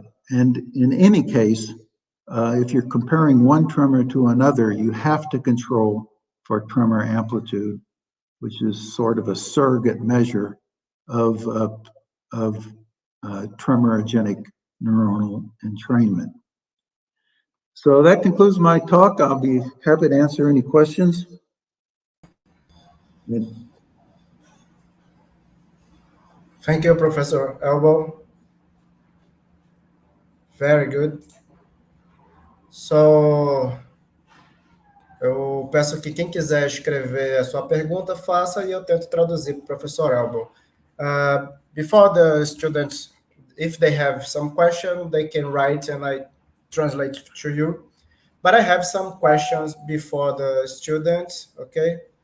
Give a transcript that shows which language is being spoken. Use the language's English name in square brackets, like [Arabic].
[English] And in any case, if you're comparing one tremor to another, you have to control for tremor amplitude, which is sort of a surrogate measure of tremorogenic neuronal entrainment. So that concludes my talk. I'll be happy to answer any questions. Thank you, Professor Elble. Very good. [Portuguese] So, eu peço que quem quiser escrever a sua pergunta, faça e eu tento traduzir para o professor Elble. [English] Before the students, if they have some question, they can write and I translate to you. But I have some questions before the students, okay?